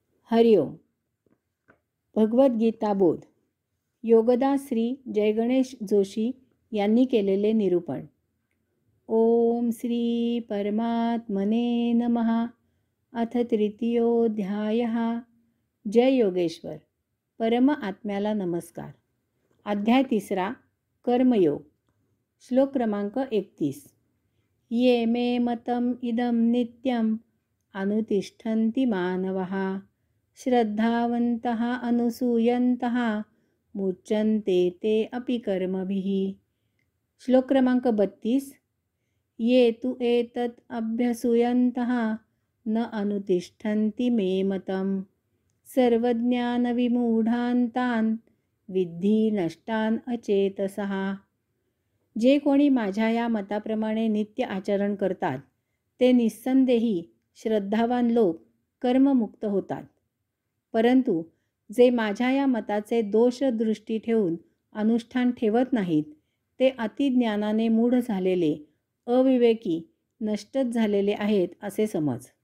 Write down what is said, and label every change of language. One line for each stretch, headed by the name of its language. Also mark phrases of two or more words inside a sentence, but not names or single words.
Marathi: हरिओम. भगवद्गीता बोध. योगदास श्री जयगणेश जोशी यांनी केलेले निरूपण.
Sanskrit: ओम श्री परमात्मने नमः. अथ तृतीयोऽध्यायः. जय योगेश्वर.
Marathi: परम आत्म्याला नमस्कार. अध्याय 3. कर्मयोग. श्लोक क्रमांक 31.
Sanskrit: ये मे मतम इदम नित्यम अनुतिष्ठन्ति मानवः श्रद्धावन्तः अनुसूयन्तः मुच्यन्ते ते अपि कर्मभिः.
Marathi: श्लोक क्रमांक 32.
Sanskrit: ये तु एतत् अभ्यसूयन्तः न अनुतिष्ठन्ति मे मतम् सर्वज्ञानविमूढान् तान् विद्धि नष्टान् अचेतसः.
Marathi: जे कोणी माझ्या या मताप्रमाणे नित्य आचरण करतात ते निस्संदेही श्रद्धावान लोक कर्ममुक्त होतात. परंतु जे माझ्या या मताचे दोष दृष्टी ठेवून अनुष्ठान ठेवत नाहीत ते अतिज्ञानाने मूढ झालेले, अविवेकी, नष्टच झालेले आहेत असे समज.